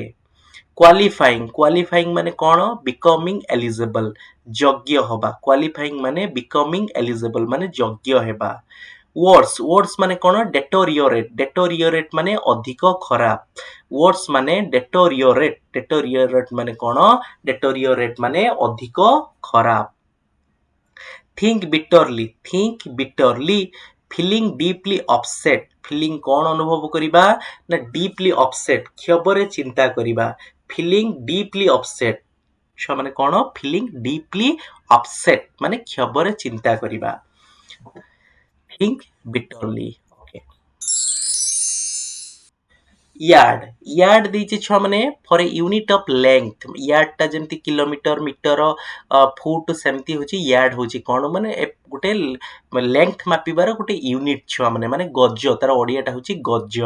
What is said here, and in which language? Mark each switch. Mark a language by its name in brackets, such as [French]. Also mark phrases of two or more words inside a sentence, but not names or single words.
[Odia] କ୍ୱାଲିଫାଇଂ ମାନେ କଣ [English] becoming eligible, [Odia] ଯୋଗ୍ୟ ହବା, କ୍ୱାଲିଫାଇଂ ମାନେ [English] becoming eligible [Odia] ମାନେ ଯୋଗ୍ୟ ହେବା। ୱାର୍ଡସ୍ ମାନେ କଣ ଡେଟୋରିଓରେଟ୍ ମାନେ ଅଧିକ ଖରାପ, ୱାର୍ଡସ୍ ମାନେ ଡେଟୋରିଓରେଟ୍ ମାନେ କଣ ଡେଟୋରିଓରେଟ୍ ମାନେ ଅଧିକ ଖରାପ। [English] think bitterly, feeling deeply upset, feeling [Odia] କଣ ଅନୁଭବ କରିବା ନା [English] deeply upset, [Odia] କ୍ଷୋଭରେ ଚିନ୍ତା କରିବା, [English] feeling deeply upset, [Odia] ଛୁଆ ମାନେ କଣ [English] feeling deeply upset [Odia] ମାନେ କ୍ଷୋଭରେ ଚିନ୍ତା କରିବା, [English] think bitterly। [Odia] ୟାର୍ଡ ଦେଇଛି ଛୁଆ ମାନେ [English] for unit of length, [Odia] ୟାର୍ଡଟା ଯେମିତି କିଲୋମିଟର, ମିଟର, ଫୁଟ, ସେମିତି ହଉଛି ୟାର୍ଡ ହଉଛି କଣ ମାନେ ଗୋଟେ ଲେନ୍ଥ ମାପିବାର ଗୋଟେ ୟୁନିଟ୍ ଛୁଆ ମାନେ ଗଜ, ତାର ଓଡିଆଟା ହଉଛି ଗଜ।